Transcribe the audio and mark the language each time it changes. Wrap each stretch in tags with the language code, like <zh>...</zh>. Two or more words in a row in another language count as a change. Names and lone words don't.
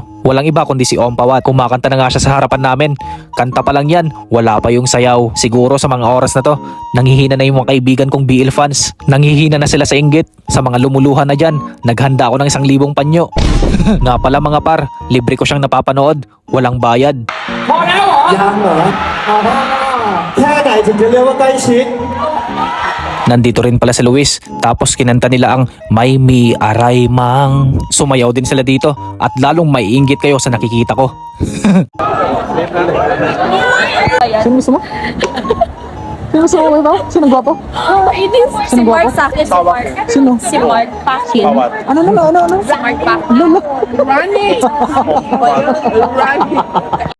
<tl>Walang iba kundi si Ompawat. Kumakanta na nga siya sa harapan namin. Kanta pa lang yan, wala pa yung sayaw. Siguro sa mga oras na to, nanghihina na yung mga kaibigan kong BL fans. Nanghihina na sila sa inggit. Sa mga lumuluhan na dyan, naghanda ako ng 1,000 panyo. Nga pala mga par, libre ko siyang napapanood. Walang bayad.</tl> <th>ยังเหรอแค่ไหนถึงจะเรียกว่าใกล้ชิด</th> <tl>Nandito rin pala si Luis. Tapos kinanta nila ang May Mi Aray Mang. Sumayaw din sila dito. At lalong may inggit kayo sa nakikita ko. Sino gusto mo? Sino gusto mo ito? Sino gwapo?</tl> <en>It is</en> <tl>si Mark sa akin. Si Mark. Sino? Si Mark Pakin. Ano? Si Mark Pakin.</tl> <en>Running. Running.</en>